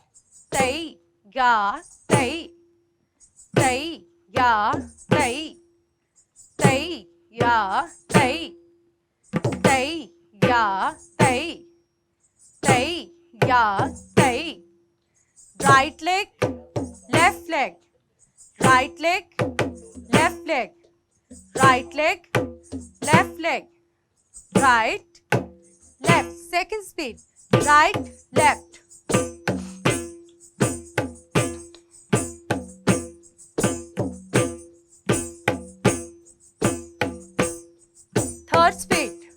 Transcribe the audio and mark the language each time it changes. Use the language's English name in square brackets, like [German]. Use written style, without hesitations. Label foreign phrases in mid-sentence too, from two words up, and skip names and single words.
[English] तई गा तई, तई या तई, तई या तई, तई या तई, तई या तई। right leg left leg, right leg left leg, right leg left leg, right left. second speed, right left. third speed,